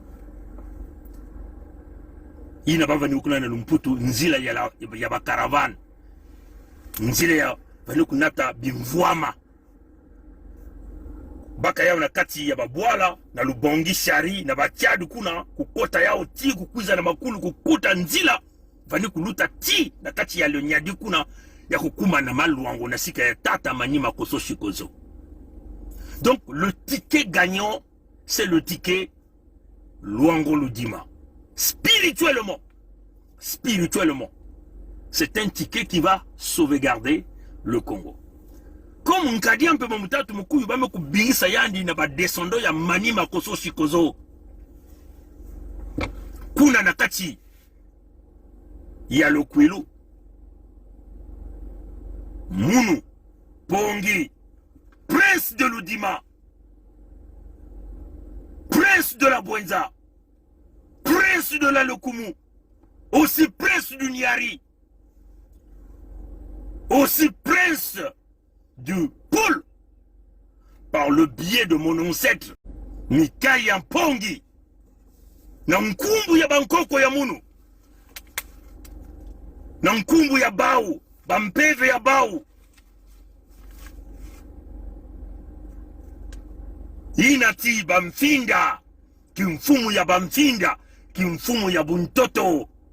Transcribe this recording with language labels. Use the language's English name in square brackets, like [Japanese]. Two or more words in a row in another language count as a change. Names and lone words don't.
[Kituba (Congo)] Ina bava ni ukuna na Lumputu nzila ya bakaravan, nzila ya vani kunata bimvwama baka yao na kati ya babwala na Lubongi shari na bachadu kuna kukota yao ti kukwiza na makulu kukuta nzila vani kuluta ti na kati ya Lonyadi kuna ya kukuma na Maluango na sika ya tata manyima koso shikozo. [French] Donc le ticket gagnant, c'est le ticket Luango Ludima. Spirituellement, c'est un ticket qui va sauvegarder le Congo. [Kituba (Congo)] Comme nkadi [French] un peu [Kituba (Congo)] mamutatu mukuyu bame kubingisa yandi na ba descendo ya Manima koso shikozo kuna nakati ya Lokwilu Munu Pongi, [French] prince de Ludima, prince de la Bwenza, prince de la Lokumu, aussi prince du Nyari, aussi prince du Poul par le biais de mon ancêtre [Kituba (Congo)] Mikai ya Mpongi na nkumbu ya bankoko ya munu na nkumbu ya bau bampeve ya bau inati bamfinda kimfumu ya bamfinda kimfumu ya buntoto